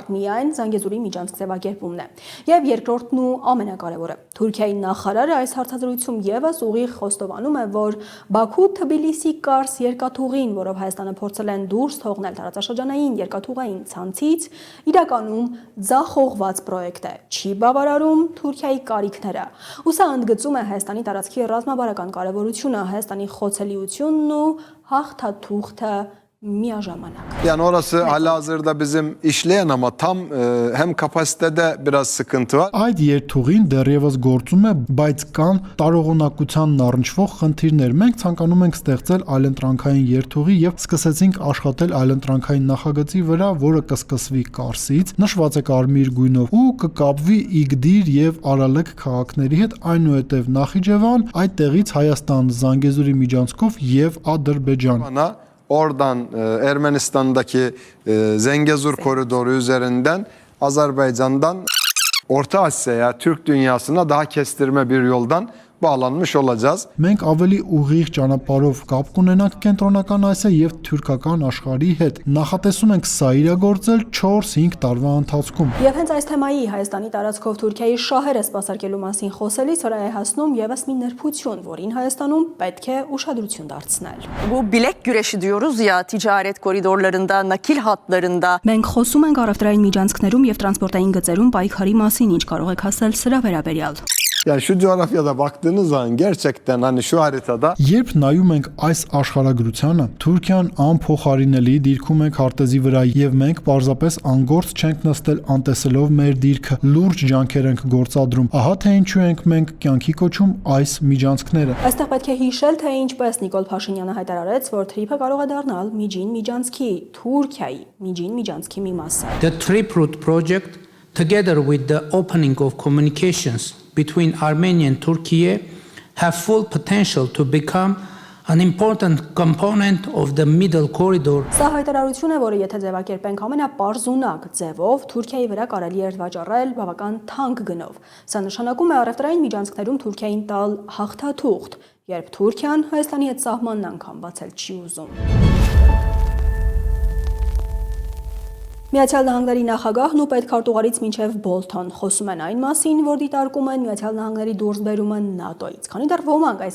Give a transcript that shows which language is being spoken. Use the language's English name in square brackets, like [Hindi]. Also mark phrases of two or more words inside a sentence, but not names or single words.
[Armenian] միայն Զանգեզուրի միջանցք ձևակերպումն է։ Եվ երկրորդն ու ամենակարևորը, Թուրքիայի նախարարը այս հարցազրույցում եւս ուղիղ խոստովանում է, որ Բաքու-Թբիլիսի-Կարս երկաթուղին, որով Հայաստանը փորձել են դուրս թողնել տարածաշրջանային երկաթուղային ցանցից, իրականում ձախողված պրոյեկտ է, չի բավարարում Թուրքիայի կարիքները։ Ու սա ընդգծում է Հայաստանի տարածքի ռազմավարական կարևորությունը, Հայաստանի խոցելիությունն ու հաղթաթուղթը միաժամանակ։ [Turkish] yani orası halihazırda bizim işleyen ama tam hem kapasitede biraz sıkıntı var. [Armenian] Այդ երթուղին դեռևս գործում է, բայց կան տարողունակությանն առնչվող խնդիրներ։ Մենք ցանկանում ենք ստեղծել այլընտրանքային երթուղի եւ սկսեցինք աշխատել այլընտրանքային նախագծի վրա, որը կսկսվի Կարսից, նշված է կարմիր գույնով ու կկապվի Իգդիր եւ Արալեկ քաղաքների հետ, այնուհետեւ Նախիջևան, այդտեղից Հայաստան, Զանգեզուրի միջանցքով եւ Ադրբեջան։ [Turkish] Bana oradan Ermenistan'daki Zengezur koridoru üzerinden Azerbaycan'dan Orta Asya'ya, Türk dünyasına daha kestirme bir yoldan bağlanmış olacağız. [Armenian] Մենք ավելի ուղիղ ճանապարհով կապ կունենանք կենտրոնական Ասիա եւ թուրքական աշխարհի հետ։ Նախատեսում ենք սա իրագործել 4-5 տարվա ընթացքում։ Եվ հենց այս թեմայի Հայաստանի տարածքով Թուրքիայի շահերը սպասարկելու մասին խոսելիս վրա է հասնում եւս մի նրբություն, որին Հայաստանում պետք է ուշադրություն դարձնել։ [Turkish] Bu bilek güreşi diyoruz ya ticaret koridorlarında, nakil hatlarında. [Armenian] Մենք խոսում ենք առևտրային միջանցքներում եւ տրանսպորտային գծերում պայքարի մասին, ինչ կարող եք ասել սրա վերաբերյալ։ [Turkish] Yani şu coğrafyada baktığınız zaman gerçekten hani şu haritada [Armenian] Երբ նայում ենք այս աշխարհագրությանը, Թուրքիան անփոխարինելի դիրքում է քարտեզի վրա եւ մենք պարզապես անգործ չենք նստել անտեսելով մեր դիրքը, լուրջ ջանքեր ենք գործադրում։ Ահա թե ինչու ենք մենք կյանքի կոչում այս միջանցքները։ Այստեղ պետք է հիշել, թե ինչպես Նիկոլ Փաշինյանը հայտարարեց, որ թրիփը կարող է դառնալ միջին միջանցքի, Թուրքիայի միջին միջանցքի մի մասը։ [English] The Trip Route project, together with the opening of communications between Armenia and Turkey, have full potential to become an important component of the middle corridor. [Armenian] Սա հայտարարություն է, որը եթե ձևակերպենք ամենապարզունակ ձևով, Թուրքիայի վրա կարելի է վաճառել բավական թանկ գնով։ Սա նշանակում է առևտրային միջանցքներում Թուրքիային տալ հաղթաթուղթ, երբ Թուրքիան Հայաստանի հետ սահմանն անգամ բացել չի ուզում։ Միացյալ Նահանգների նախագահն ու պետքարտուղարից մինչև Բոլթոն խոսում են այն մասին, որ դիտարկում են Միացյալ Նահանգների դուրսբերումը ՆԱՏՕ-ից։ Քանի դեռ ոմանք այս